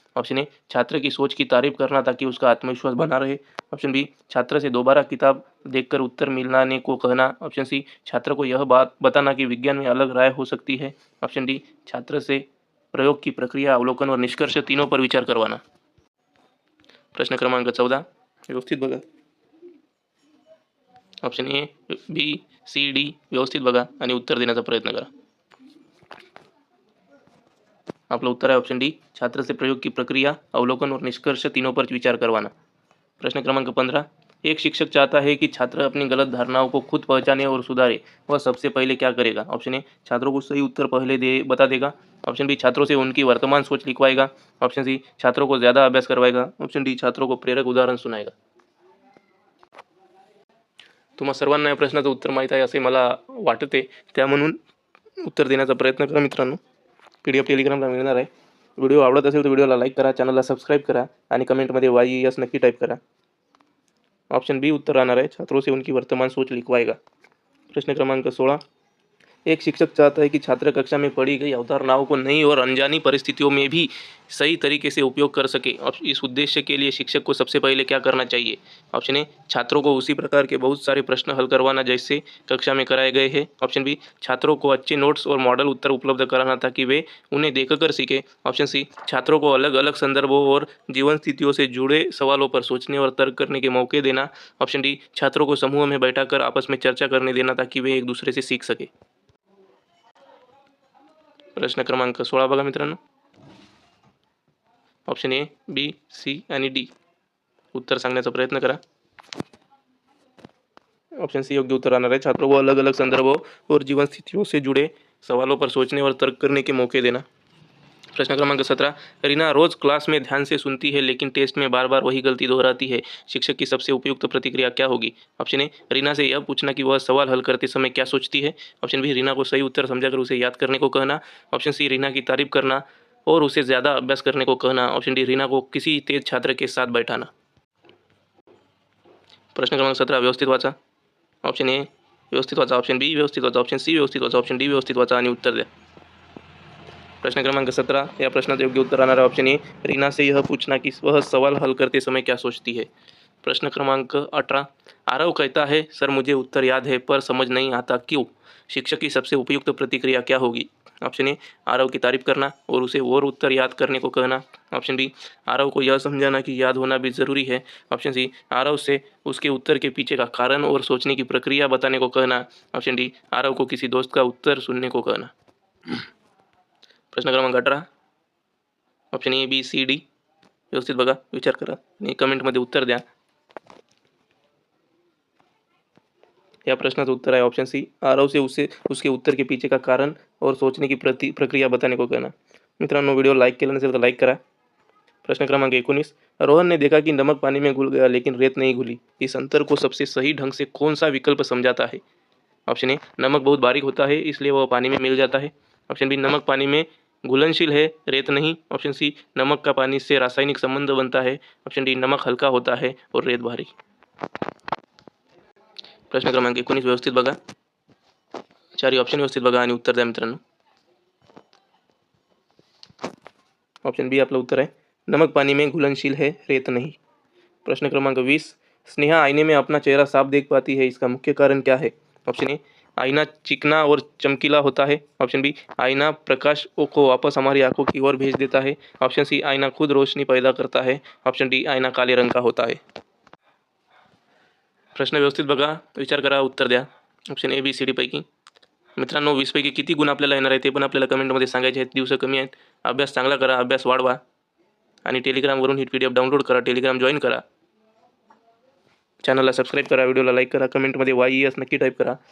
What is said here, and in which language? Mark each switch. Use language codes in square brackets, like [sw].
[hi] Option A, छात्र की सोच की तारीफ करना ताकि उसका आत्मविश्वास बना रहे. ऑप्शन बी, छात्र से दोबारा किताब देखकर उत्तर मिलाने को कहना. ऑप्शन सी, छात्र को यह बात बताना कि विज्ञान में अलग राय हो सकती है. ऑप्शन डी, छात्र से प्रयोग की प्रक्रिया, अवलोकन और निष्कर्ष तीनों पर विचार करवाना. [mr] प्रश्न क्रमांक 14 व्यवस्थित बघा. Option A, B, C, D व्यवस्थित बघा आणि उत्तर देण्याचा प्रयत्न करा. आपलं उत्तर आहे [hi] ऑप्शन डी, छात्र से प्रयोग की प्रक्रिया, अवलोकन और निष्कर्ष तीनों पर विचार करवाना. प्रश्न क्रमांक 15, एक शिक्षक चाहता है कि छात्र अपनी गलत धारणाओं को खुद पहचाने और सुधारे, वह सबसे पहले क्या करेगा? ऑप्शन ए, छात्रों को सही उत्तर पहले बता देगा. ऑप्शन बी, छात्रों से उनकी वर्तमान सोच लिखवाएगा. ऑप्शन सी, छात्रों को ज़्यादा अभ्यास करवाएगा. ऑप्शन डी, छात्रों को प्रेरक उदाहरण सुनाएगा. [mr] तुम्हा सर्वांना या प्रश्नाचं उत्तर माहीत आहे असे मला वाटते, त्या म्हणून उत्तर देण्याचा प्रयत्न करा मित्रांनो. PDF टेलिग्रामला मिळणार आहे. व्हिडिओ आवडत असेल तर व्हिडिओला लाईक करा, चॅनलला सबस्क्राईब करा आणि कमेंटमध्ये YES नक्की टाईप करा. [hi] ऑप्शन बी [mr] उत्तर राहणार आहे, [hi] छात्रों से उनकी वर्तमान सोच लिखवाएगा. प्रश्न क्रमांक 16. एक शिक्षक चाहता है कि छात्र कक्षा में पढ़ी गई अवधारणाओं को नई और अनजानी परिस्थितियों में भी सही तरीके से उपयोग कर सके. इस उद्देश्य के लिए शिक्षक को सबसे पहले क्या करना चाहिए? ऑप्शन ए, छात्रों को उसी प्रकार के बहुत सारे प्रश्न हल करवाना जैसे कक्षा में कराए गए हैं. ऑप्शन बी, छात्रों को अच्छे नोट्स और मॉडल उत्तर उपलब्ध कराना ताकि वे उन्हें देखकर सीखे. ऑप्शन सी, छात्रों को अलग अलग संदर्भों और जीवन स्थितियों से जुड़े सवालों पर सोचने और तर्क करने के मौके देना. ऑप्शन डी, छात्रों को समूह में बैठाकर आपस में चर्चा करने देना ताकि वे एक दूसरे से सीख सके. [mr] प्रश्न क्रमांक 16 बघा मित्रांनो. ऑप्शन ए, बी, सी आणि डी. उत्तर सांगण्याचा प्रयत्न करा. [hi] ऑप्शन सी [mr] योग्य उत्तर राहणार आहे, [hi] छात्रों को अलग अलग संदर्भों और जीवन स्थितियों से जुड़े सवालों पर सोचने और तर्क करने के मौके देना. प्रश्न क्रमांक 17. रीना रोज क्लास में ध्यान से सुनती है लेकिन टेस्ट में बार बार वही गलती दोहराती है. शिक्षक की सबसे उपयुक्त प्रतिक्रिया क्या होगी? ऑप्शन ए, रीना से यह पूछना कि वह सवाल हल करते समय क्या सोचती है. ऑप्शन बी, रीना को सही उत्तर समझाकर उसे याद करने को कहना. ऑप्शन सी, रीना की तारीफ करना और उसे ज़्यादा अभ्यास करने को कहना. ऑप्शन डी, रीना को किसी तेज छात्र के साथ बैठाना. [mr] प्रश्न क्रमांक 17 व्यवस्थित वाचा. ऑप्शन ए व्यवस्थित वाचा, ऑप्शन बी व्यवस्थित वाचा, ऑप्शन सी व्यवस्थित वाचा, ऑप्शन डी व्यवस्थित वाचा आणि उत्तर द्या. [hi] प्रश्न क्रमांक 17 [mr] या प्रश्नाचं योग्य उत्तर राहणार [hi] ऑप्शन ए, रीना से यह पूछना कि वह सवाल हल करते समय क्या सोचती है. प्रश्न क्रमांक 18. आरव कहता है सर मुझे उत्तर याद है पर समझ नहीं आता क्यों. शिक्षक की सबसे उपयुक्त प्रतिक्रिया क्या होगी? ऑप्शन ए, आरव की तारीफ करना और उसे और उत्तर याद करने को कहना. ऑप्शन बी, आरव को यह समझाना कि याद होना भी ज़रूरी है. ऑप्शन सी, आरव से उसके उत्तर के पीछे का कारण और सोचने की प्रक्रिया बताने को कहना. ऑप्शन डी, आरव को किसी दोस्त का उत्तर सुनने को कहना. प्रश्न क्रमांक 18. Option A, B, C, D. [mr] व्यवस्थित बघा, विचार करा आणि कमेंटमध्ये उत्तर द्या. या प्रश्नाचं उत्तर आहे [hi] ऑप्शन सी, आरव से उसके उत्तर के पीछे का कारण और सोचने की प्रक्रिया बताने को कहना. [mr] मित्रांनो, व्हिडिओ लाईक केला नसेल तर लाईक करा. [hi] प्रश्न क्रमांक 19. रोहन ने देखा कि नमक पानी में घुल गया लेकिन रेत नहीं घुली. इस अंतर को सबसे सही ढंग से कौन सा विकल्प समझाता है? ऑप्शन ए, नमक बहुत बारीक होता है इसलिए वह पानी में मिल जाता है. ऑप्शन बी, नमक पानी में घुलनशील है रेत नहीं. ऑप्शन सी, नमक का पानी से रासायनिक संबंध बनता है. ऑप्शन डी, नमक हल्का होता है और रेत भारी. [mr] प्रश्न क्रमांक 19 व्यवस्थित बघा, चारही ऑप्शन व्यवस्थित बघा आणि उत्तर द्या मित्रांनो. [hi] ऑप्शन बी [mr] आपलं उत्तर आहे, [hi] नमक पानी में घुलनशील है रेत नहीं. प्रश्न क्रमांक 20. स्नेहा आईने में अपना चेहरा साफ देख पाती है, इसका मुख्य कारण क्या है? ऑप्शन ए, आईना चिकना और चमकीला होता है. ऑप्शन बी, आईना प्रकाश को वापस हमारी आंखों की ओर भेज देता है. ऑप्शन सी, आईना खुद रोशनी पैदा करता है. ऑप्शन डी, आईना काले रंग का होता है. [mr] प्रश्न व्यवस्थित बघा, विचार करा, उत्तर द्या. Option A, B, C, D पैकी मित्रांनो 20 पैकी किती गुण आपल्याला येणार आहे ते पण आपल्याला कमेंटमध्ये सांगायचे आहेत. दिवस कमी आहेत, अभ्यास चांगला करा, अभ्यास वाढवा आणि टेलिग्रामवरून ही PDF डाउनलोड करा, टेलिग्राम जॉईन करा, चॅनलला सबस्क्राईब करा, व्हिडिओला लाईक करा, कमेंटमध्ये YES नक्की टाईप करा.